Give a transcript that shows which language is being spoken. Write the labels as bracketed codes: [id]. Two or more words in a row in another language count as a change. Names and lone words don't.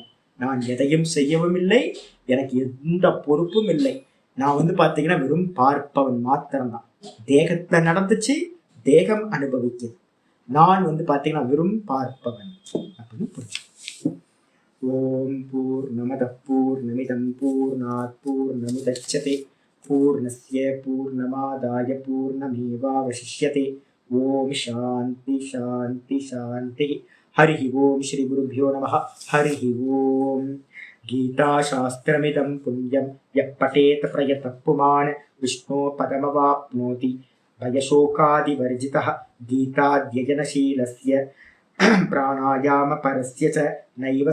[ta] நான் எதையும் செய்யவும் இல்லை, எனக்கு எந்த பொறுப்பும் இல்லை. நான் வந்து பாத்தீங்கன்னா வெறும் பார்ப்பவன் மாத்திரம்தான். தேகத்துல நடந்துச்சு, தேகம் அனுபவிக்குது. நான் வந்து பாத்தீங்கன்னா வெறும் பார்ப்பவன் அப்படின்னு புரிஞ்சு. [sa] ॐ पूर्णमदः पूर्णमिदं पूर्णात् पूर्णमुदच्यते पूर्णस्य पूर्णमादाय पूर्णमेवावशिष्यते. ॐ शान्तिः शान्तिः शान्तिः. हरिः ओम श्री गुरुभ्यो नमः हरिः ओम गीताशास्त्रमिदं पुण्यं यः पठेत प्रयतः पुमान् विष्णो पदमवाप्नोति भयशोकादिवर्जितः गीताध्ययनशीलस्य प्राणायामपरस्य च नैव